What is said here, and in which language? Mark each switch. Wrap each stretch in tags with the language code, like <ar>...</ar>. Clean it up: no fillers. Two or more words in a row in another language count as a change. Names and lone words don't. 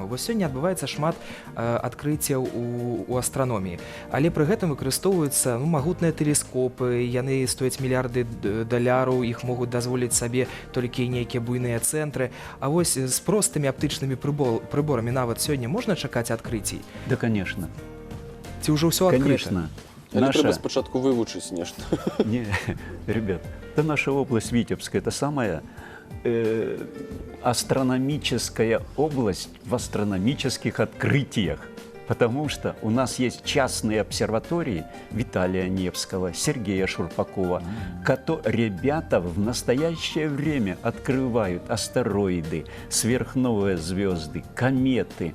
<be>Вось сёння адбываецца шмат адкрыццяў у астраноміі, але пры гэтым выкарыстоўваюцца магутныя тэлескопы, яны стояць мільярды даляраў, іх могуць дазволіць сабе толькі нейкія буйныя цэнтры. А вось з простымі аптычнымі прыборамі нават сёння можна чакаць адкрыццей?</be> <ru>Да, конечно.</ru> <be>Ці ўжо ўсё адкрыта?</be> <ru>Конечно.</ru> <be>Але трэба спачатку вывучыць нешта.</be> <ru>Не, ребят, да наша область Витебская, это самая астрономическая область в астрономических открытиях. Потому что у нас есть частные обсерватории Виталия Невского, Сергея Шурпакова, ребята в настоящее время открывают астероиды, сверхновые звезды, кометы.</ru>